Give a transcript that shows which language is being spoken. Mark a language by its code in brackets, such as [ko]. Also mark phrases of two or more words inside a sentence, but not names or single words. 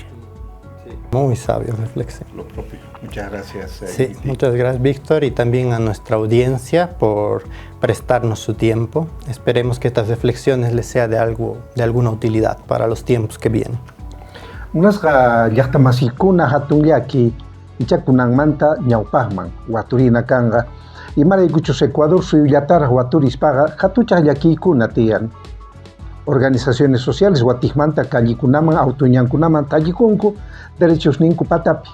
[es] Muy sabio reflexión. Lo propio. Muchas gracias. Sí, muchas gracias, Víctor, y también a nuestra audiencia por prestarnos su tiempo. Esperemos que estas reflexiones les sea de alguna utilidad para los tiempos que vienen. [qu] Unas llaqtamasykuna hatun llaki ichakunanmanta ñawpaqman waturina kanqa imaraykuchus Ecuador suyullataraq waturispaqa hatuchaq llakiykuna tiyan. [es] Organizaciones sociales [qu] watijmanta kallikunaman autoñankunaman tallikunku derechosninku patapi.